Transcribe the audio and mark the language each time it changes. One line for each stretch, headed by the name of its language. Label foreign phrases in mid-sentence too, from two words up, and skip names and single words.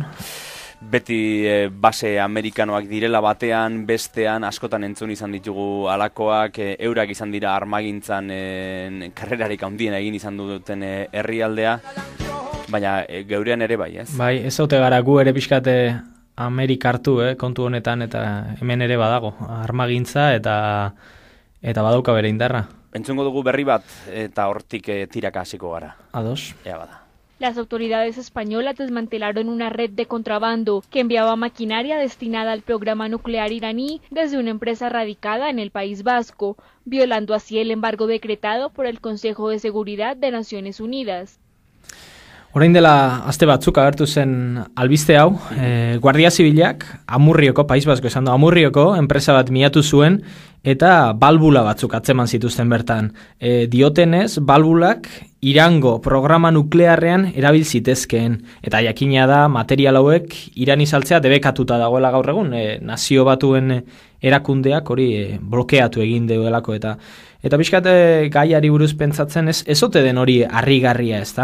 Basque: Beti base amerikanoak direla batean, bestean, askotan entzun izan ditugu alakoak, eurak izan dira armagintzan karrerarik handiena egin izan duten herrialdea, baina geurean ere bai, ez? Bai, ez haute gara gu ere pixkate Amerika hartu, kontu honetan, eta hemen ere badago, armagintza eta badauka bere indarra. Entzungo dugu berri bat eta hortik tiraka hasiko gara. Ados. Ea bada.
Spanish: Las autoridades españolas desmantelaron una red de contrabando que enviaba maquinaria destinada al programa nuclear iraní desde una empresa radicada en el País Vasco, violando así el embargo decretado por el Consejo de Seguridad de Naciones Unidas.
Basque: Orain dela aste batzuk agertu zen albiste hau, Guardia Zibilak Amurrioko, País Basko esan du, Amurrioko enpresa bat miatu zuen eta balbula batzuk atzeman zituzten bertan. Diotenez, balbulak Irango programa nuklearrean erabil zitezkeen, eta jakina da material hauek Irani saltzea debekatuta dagoela gaur egun, Nazio Batuen erakundeak hori blokeatu egin duelako eta pixkat gaiari buruz pentsatzen ez ote den hori harrigarria, ez da?